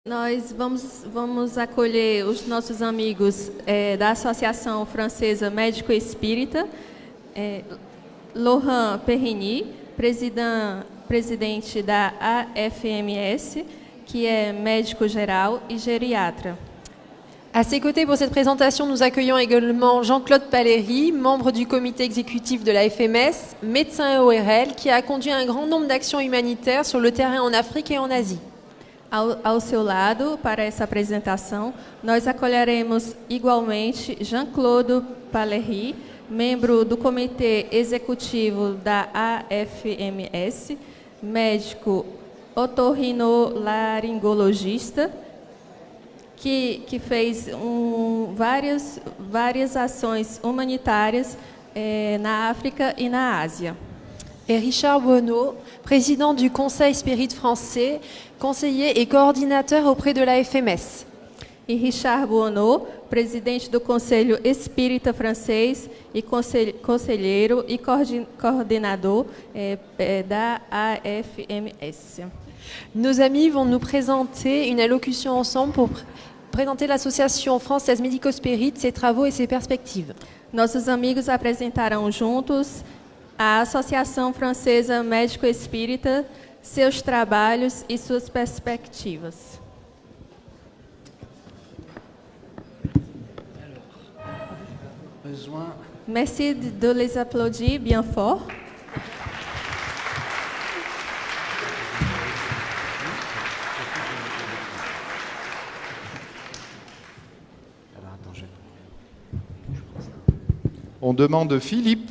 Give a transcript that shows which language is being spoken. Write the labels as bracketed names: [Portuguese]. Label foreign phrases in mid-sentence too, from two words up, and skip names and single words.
[Portuguese] Nós vamos acolher os nossos amigos da Associação Francesa Médico Espírita, Laurent Perrigny, presidente da AFMS, [French] qui est [Portuguese] médico geral [French] et gériatre. À ses côtés pour cette présentation, nous accueillons également Jean-Claude Paléry, membre du comité exécutif de la FMS, médecin et ORL, qui a conduit un grand nombre d'actions humanitaires sur le terrain en Afrique et en Asie. [Portuguese] Ao seu lado, para essa apresentação, nós acolheremos igualmente Jean-Claude Paléry, membro do Comitê Executivo da AFMS, médico otorrinolaringologista, que fez várias ações humanitárias na África e na Ásia. [French] Et Richard Buono, président du Conseil Spirit français, conseiller et coordinateur auprès de la FMS. [Portuguese] E Richard Buono, presidente do Conselho Espírita Francês e conselheiro e coordenador da AFMS. [French] Nos amis vont nous présenter une allocution ensemble pour présenter l'Association française Médico-Spirit, ses travaux et ses perspectives. [Portuguese] Nossos amigos apresentarão juntos a Associação Francesa Médico Espírita, seus trabalhos e suas perspectivas. [French] Merci de les applaudir bien fort. On demande Philippe.